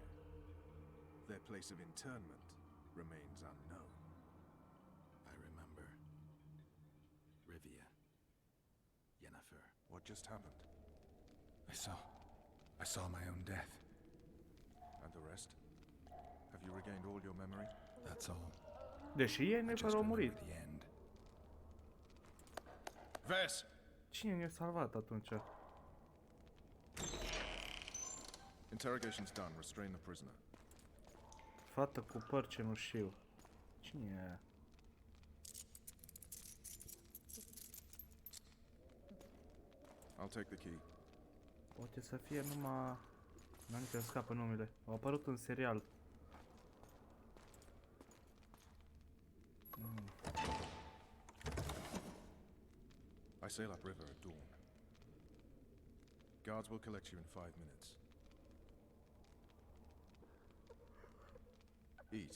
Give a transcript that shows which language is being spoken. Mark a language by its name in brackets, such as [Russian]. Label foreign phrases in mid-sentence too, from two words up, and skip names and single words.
[English] Their place of interment remains unknown. I remember. Rivia. Yennefer. What just happened? I saw my own death. And the rest? Have you regained all your memory? That's all. [Romanian] Deși Yennefer a murit. [English] The end. Ves! [Romanian] Cine ne-a salvat atunci? [English] Interrogation's done. Restrain the prisoner. [Romanian] Fată cu păr cenușiu. Cine e aia? [English] I'll take the key. [Romanian] Poate să fie numai... N-am nici scapă numele. Au apărut în serial. [English] I sail upriver at dawn. Guards will collect you in 5 minutes. Eat.